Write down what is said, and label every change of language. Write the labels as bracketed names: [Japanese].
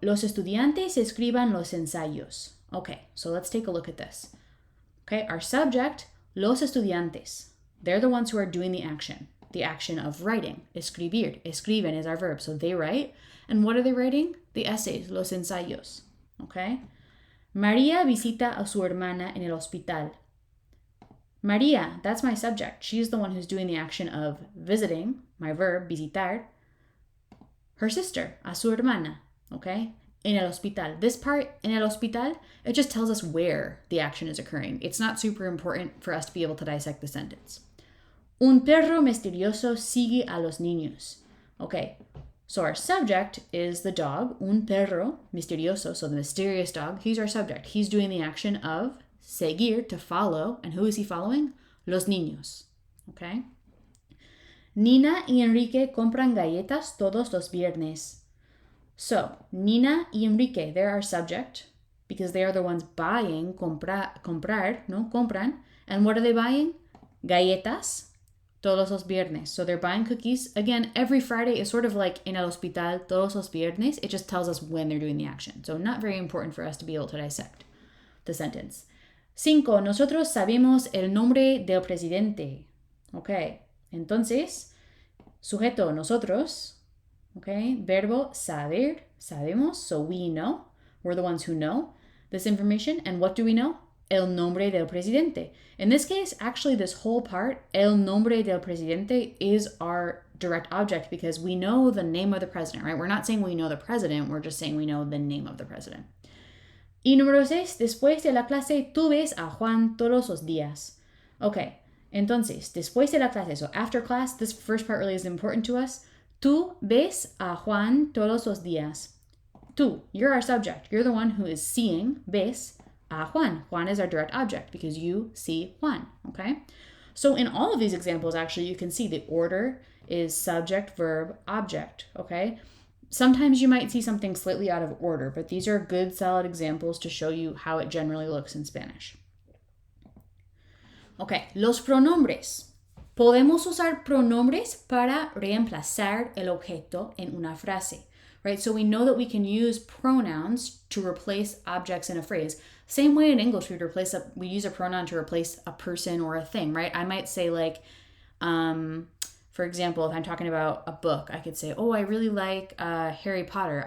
[Spanish] Los estudiantes escriban los ensayos. [English] Okay, so let's take a look at this. Okay, our subject, los estudiantes. They're the ones who are doing the action of writing. Escribir, escriben is our verb, so they write. And what are they writing? The essays, los ensayos. Okay? [Spanish] María visita a su hermana en el hospital. [English] María, that's my subject. She's the one who's doing the action of visiting, my verb, visitar, her sister, [Spanish] a su hermana, [English] okay? [Spanish] En el hospital. [English] This part, en el hospital, it just tells us where the action is occurring. It's not super important for us to be able to dissect the sentence. [Spanish] Un perro misterioso sigue a los niños. [English] Okay, so our subject is the dog, un perro misterioso, so the mysterious dog. He's our subject. He's doing the action of seguir, to follow. And who is he following? [Spanish] Los niños. [English] Okay? [Spanish] Nina y Enrique compran galletas todos los viernes. [English] So, Nina y Enrique, they're our subject because they are the ones buying, comprar, no, compran. And what are they buying? [Spanish] Galletas todos los viernes. [English] So they're buying cookies. Again, every Friday is sort of like [Spanish] en el hospital, todos los viernes. [English] It just tells us when they're doing the action. So not very important for us to be able to dissect the sentence. 5. [Spanish] Nosotros sabemos el nombre del presidente. Okay. Entonces, sujeto, nosotros. [English] Okay. [Spanish] Verbo, saber, sabemos. [English] So we know. We're the ones who know this information. And what do we know? [Spanish] El nombre del presidente. [English] In this case, actually, this whole part, [Spanish] el nombre del presidente, [English] is our direct object because we know the name of the president, right? We're not saying we know the president, we're just saying we know the name of the president. [Spanish] Y número 6, después de la clase, tú ves a Juan todos los días. [English] Okay, entonces, [Spanish] después de la clase, [English] so after class, this first part really is important to us. [Spanish] Tú ves a Juan todos los días. [English] Tú, you're our subject. You're the one who is seeing, ves, a Juan. Juan is our direct object because you see Juan, okay? So in all of these examples, actually, you can see the order is subject, verb, object, okay? Sometimes you might see something slightly out of order, but these are good, solid examples to show you how it generally looks in Spanish. [Spanish] Okay, los pronombres. Podemos usar pronombres para reemplazar el objeto en una frase, right? [English] So we know that we can use pronouns to replace objects in a phrase. Same way in English, we use a pronoun to replace a person or a thing, right? I might say like, for example, if I'm talking about a book, I could say, oh, I really like Harry Potter.